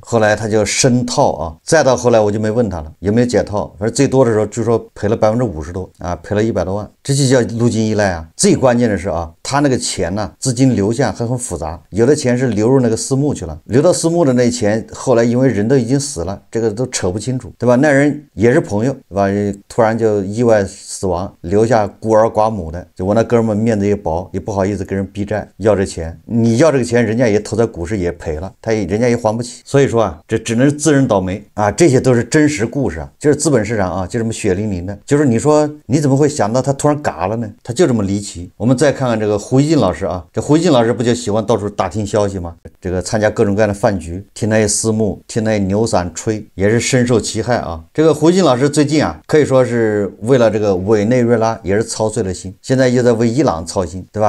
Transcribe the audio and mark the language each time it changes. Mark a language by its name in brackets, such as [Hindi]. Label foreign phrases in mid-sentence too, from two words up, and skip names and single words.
[Chinese] 後來他就深套啊，再到後來我就沒問他了有沒有解套，反正最多的時候據說賠了50%多啊，賠了100多萬，這就叫路徑依賴啊。最關鍵的是啊，他那個錢呢，資金流向還很複雜，有的錢是流入那個私募去了，流到私募的那錢後來因為人都已經死了，這個都扯不清楚，對吧？那人也是朋友，對吧？突然就意外死亡，留下孤兒寡母的，就我那哥們面子也薄，也不好意思跟人逼債要這錢，你要這個錢人家也投在股市也賠了，人家也還不起。所以說啊，這只能自認倒霉啊，這些都是真實故事啊，就是資本市場啊，就這麼血淋淋的。就是你說你怎麼會想到他突然嘎了呢？他就這麼離奇。我們再看看這個胡一進老師啊，這胡一進老師不就喜歡到處打聽消息嗎？這個參加各種各樣的飯局，聽那些私募，聽那些牛散吹，也是深受其害啊。這個胡一進老師最近啊，可以說是為了這個委內瑞拉也是操碎了心，現在又在為伊朗操心，對吧？